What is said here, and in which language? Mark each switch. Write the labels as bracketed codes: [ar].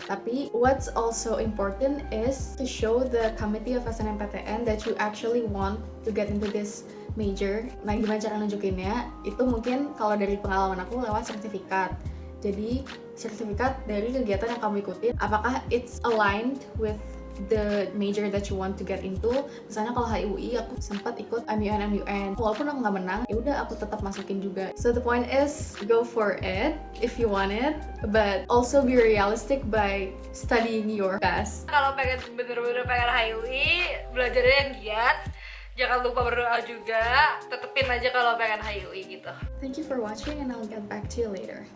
[id] Tapi [en] what's also important is to show the committee of SNMPTN that you actually want to get into this major. [id] Nah, gimana cara nunjukinnya? Itu mungkin kalau dari pengalaman aku lewat sertifikat. Jadi sertifikat dari kegiatan yang kamu ikutin, apakah [en] it's aligned with the major that you want to get into. [id] Misalnya kalau HIUI aku sempat ikut MUN, walaupun aku nggak menang, ya udah aku tetap masukin juga. [en] So the point is go for it if you want it, but also be realistic by studying your best. [id] Kalau pengen bener-bener pengen HIUI, belajarnya yang giat. Jangan lupa berdoa juga, tetepin aja kalau pengen HIUI gitu. [en] Thank you for watching and I'll get back to you later.